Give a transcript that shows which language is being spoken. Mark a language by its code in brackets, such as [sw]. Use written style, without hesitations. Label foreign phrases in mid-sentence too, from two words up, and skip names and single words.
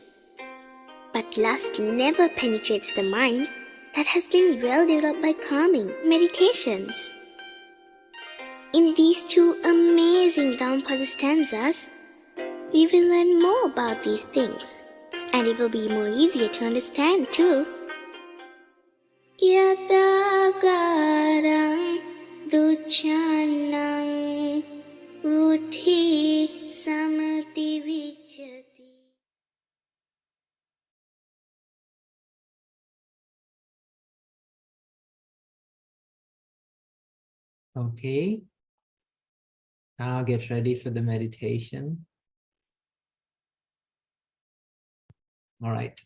[en] But lust never penetrates the mind that has been well developed by calming meditations. In these two amazing Dhammapada stanzas, we will learn more about these things, and it will be more easier to understand too. [pi] Yatagarang duchanang uthi samati vichati. [en] Okay. Now get ready for the meditation. All right.